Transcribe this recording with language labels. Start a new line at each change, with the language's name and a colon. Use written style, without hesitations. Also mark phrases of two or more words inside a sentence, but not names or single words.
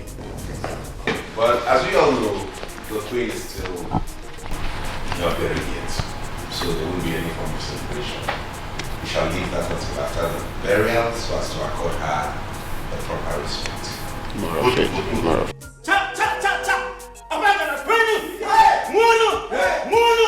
English: But as we all know, the queen is still not buried yet. So there won't be any form of celebration. We shall leave that until after the burial so as to accord her the proper respect. Tomorrow. Cha cha cha cha! Abagana Spring! Munu! Munu!